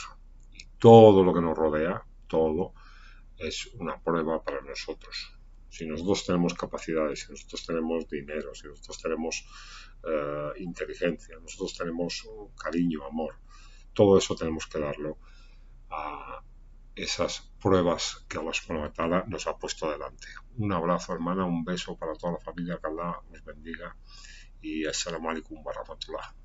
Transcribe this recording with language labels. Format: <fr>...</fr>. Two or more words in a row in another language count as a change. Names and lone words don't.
<es>Y todo lo que nos rodea, todo, es una prueba para nosotros. Si nosotros tenemos capacidades, si nosotros tenemos dinero, si nosotros tenemos inteligencia, nosotros tenemos cariño, amor, todo eso tenemos que darlo a esas pruebas que Allah</es> <ar>سبحانه وتعالى</ar> <es>nos ha puesto delante. Un abrazo, hermana, un beso para toda la familia, que Allah nos bendiga y</es> <ar>السلام عليكم ورحمة الله.</ar>